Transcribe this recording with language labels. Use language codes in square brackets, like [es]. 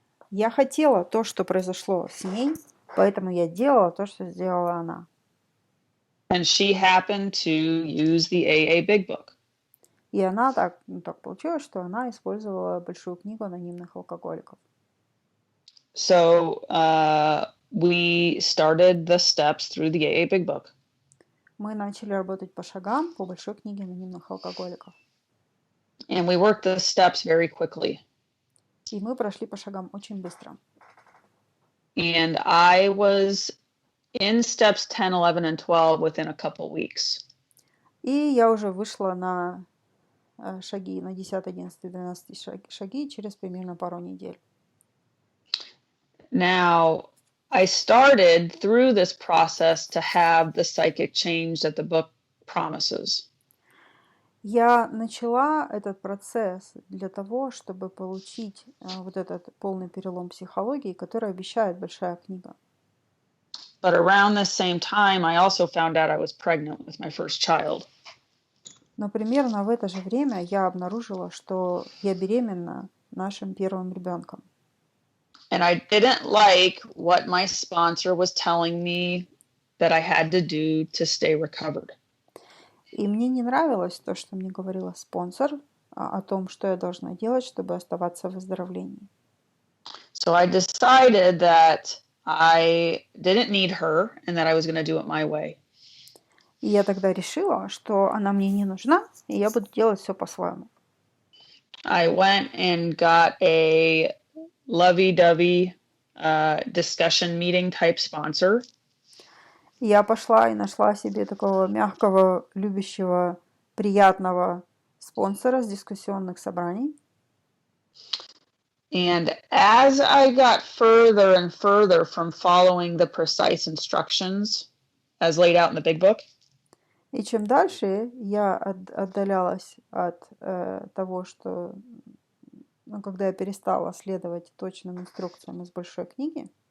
[ru] Я хотела то, что произошло с ней, поэтому я делала то, что сделала она. [en] And she happened to use the AA Big Book. [ru] И она так получилось, что она использовала большую книгу анонимных алкоголиков. [en] So we started the steps through the AA Big Book. [ru] Мы начали работать по шагам по большой книге анонимных алкоголиков. [en] And we worked the steps very quickly. [ru] И мы прошли по шагам очень быстро. [en] And I was in steps 10, 11, and 12 within a couple weeks. [ru] И я уже вышла на шаги, на 10, 11, 12 шаги через примерно пару недель. [en] Now, I started through this process to have the psychic change that the book promises. [ru] Я начала этот процесс для того, чтобы получить вот этот полный перелом психологии, который обещает большая книга. [en] But around the same time, I also found out I was pregnant with my first child. [ru] Но примерно в это же время я обнаружила, что я беременна нашим первым ребенком. [en] And I didn't like what my sponsor was telling me that I had to do to stay recovered. [ru] И мне не нравилось то, что мне говорила спонсор о том, что я должна делать, чтобы оставаться в выздоровлении. [en] So I decided that I didn't need her and that I was going to do it my way. [ru] И я тогда решила, что она мне не нужна, и я буду делать все по-своему. [en] I went and got a lovey-dovey discussion meeting type sponsor. [ru] Я пошла и нашла себе такого мягкого, любящего, приятного спонсора с дискуссионных собраний. [en] And as I got further and further from following the precise instructions as laid out in the big book, [ru] и чем дальше я отдалялась от того, что, когда я перестала следовать точным инструкциям из большой книги,